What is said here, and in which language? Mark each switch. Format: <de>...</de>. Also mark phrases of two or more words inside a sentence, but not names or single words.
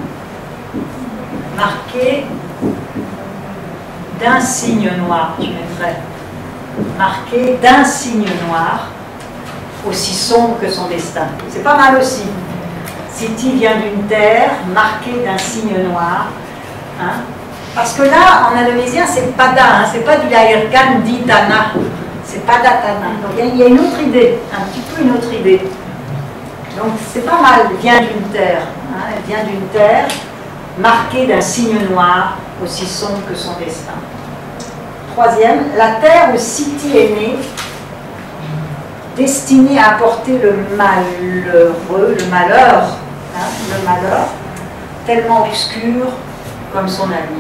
<fr>Marqué d'un cygne noir, je mettrais. Marqué d'un cygne noir, aussi sombre que son destin. C'est pas mal aussi. Siti vient d'une terre marquée d'un cygne noir. Hein. Parce que là, en indonésien, c'est pada, hein, c'est pas</fr> <id>dilahirkan di tanah,</id> <fr>c'est</fr> <id>pada tanah.</id> <fr>Donc il y a une autre idée, un petit peu une autre idée. Donc c'est pas mal, vient d'une terre. Hein, elle vient d'une terre marquée d'un cygne noir, aussi sombre que son destin. Troisième, la terre où Siti est née, destinée à apporter le malheureux, le malheur, hein, le malheur, tellement obscur comme son avenir.</fr>